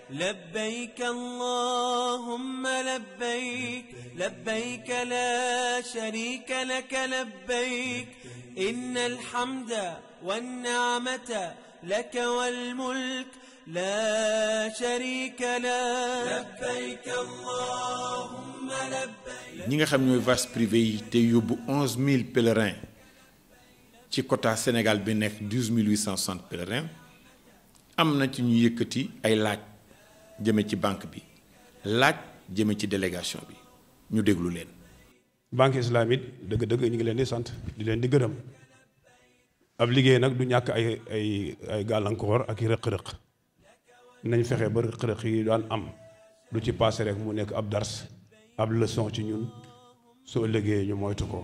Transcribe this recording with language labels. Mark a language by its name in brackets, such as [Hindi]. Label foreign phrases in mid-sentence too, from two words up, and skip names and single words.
[Arabic] لبيك اللهم لبيك لبيك لا شريك لك لبيك إن الحمد والنعمة لك والملك لا شريك له لبيك اللهم لبيك. [Wolof] ñi nga xam ñooy [French] vaches privés [Wolof] yi te yóbbu 11000 pèlerins ci quota Sénégal bi nekk 12860 pèlerins am na ci ñu yëkkati ay laaj jëme ci banque bi laaj jëme ci délégation bi ñu déglu leen. [French] banque islamique [Wolof] dëgg-dëgg ñu ngi leen di sant di leen di gërëm ab liggéey nag du ñàkk ay gàllankoor ak i rëq-rëq nañ fexe ba rëq-rëq yi daan am du ci passé rek mu nekk ab dars ab leçon ci ñun soo liggéey ñu moytu ko.